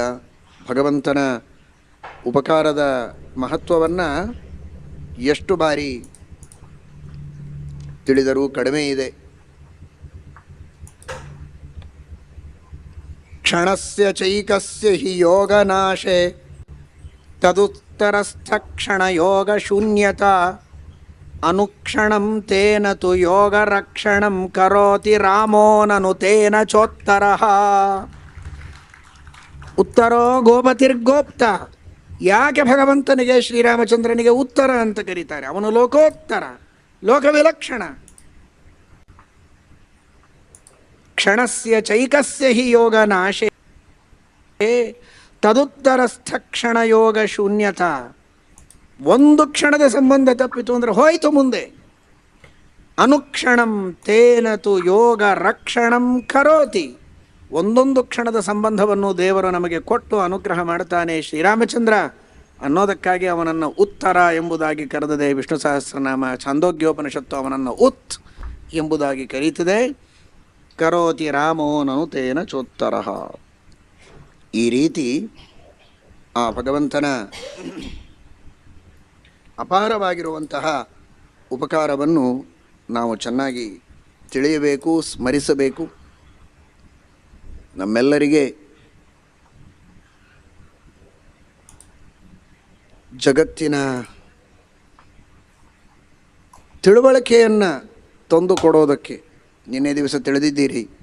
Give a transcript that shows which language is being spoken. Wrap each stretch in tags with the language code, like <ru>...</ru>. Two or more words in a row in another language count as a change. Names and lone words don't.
<kn>ಭಗವಂತನ ಉಪಕಾರದ ಮಹತ್ವವನ್ನು ಎಷ್ಟು ಬಾರಿ ತಿಳಿದರೂ ಕಡಿಮೆ ಇದೆ.</kn> <sa>ಕ್ಷಣಸ್ಯ ಚೈಕಸ್ಯ ಹಿ ಯೋಗನಾಶೆ ತದುತ್ತರಸ್ಥ ಕ್ಷಣ ಯೋಗ ಶೂನ್ಯತಾ ಅನುಕ್ಷಣಂ ತೇನ ತು ಯೋಗ ರಕ್ಷಣಂ ಕರೋತಿ ರಾಮೋ ನನು ತೇನ ಚೋತ್ತರಃ. ಉತ್ತರೋ ಗೋಪತಿರ್ಗೋಪ್ತ.</sa> <kn>ಯಾಕೆ ಭಗವಂತನಿಗೆ ಶ್ರೀರಾಮಚಂದ್ರನಿಗೆ ಉತ್ತರ ಅಂತ ಕರೀತಾರೆ? ಅವನು ಲೋಕೋತ್ತರ, ಲೋಕವಿಲಕ್ಷಣ.</kn> <sa>ಕ್ಷಣಸ್ಯ ಚೈಕಸ್ಯ ಹಿ ಯೋಗ ನಾಶೇ ತದುತ್ತರಸ್ಥ ಕ್ಷಣ ಯೋಗ ಶೂನ್ಯತಾ.</sa> <kn>ಒಂದು ಕ್ಷಣದ ಸಂಬಂಧ ತಪ್ಪಿತು ಅಂದರೆ ಹೋಯಿತು ಮುಂದೆ.</kn> <sa>ಅನುಕ್ಷಣಂ ತೇನ ತು ಯೋಗ ರಕ್ಷಣಂ ಕರೋತಿ.</sa> <kn>ಒಂದೊಂದು ಕ್ಷಣದ ಸಂಬಂಧವನ್ನು ದೇವರು ನಮಗೆ ಕೊಟ್ಟು ಅನುಗ್ರಹ ಮಾಡ್ತಾನೆ ಶ್ರೀರಾಮಚಂದ್ರ ಅನ್ನೋದಕ್ಕಾಗಿ ಅವನನ್ನು ಉತ್ತರ ಎಂಬುದಾಗಿ ಕರೆದಿದೆ ವಿಷ್ಣು ಸಹಸ್ರನಾಮ. ಛಾಂದೋಗ್ಯೋಪನಿಷತ್ತು ಅವನನ್ನು ಉತ್ ಎಂಬುದಾಗಿ ಕರೀತಿದೆ.</kn> <sa>ಕರೋತಿ ರಾಮೋ ನನು ತೇನ ಚೋತ್ತರಃ.</sa> <kn>ಈ ರೀತಿ ಆ ಭಗವಂತನ ಅಪಾರವಾಗಿರುವಂತಹ ಉಪಕಾರವನ್ನು ನಾವು ಚೆನ್ನಾಗಿ ತಿಳಿಯಬೇಕು, ಸ್ಮರಿಸಬೇಕು. ನಮ್ಮೆಲ್ಲರಿಗೆ ಜಗತ್ತಿನ ತಿಳುವಳಿಕೆಯನ್ನು ತಂದು ಕೊಡೋದಕ್ಕೆ ನಿನ್ನೆ ದಿವಸ ತಿಳಿದಿದ್ದೀರಿ.</kn>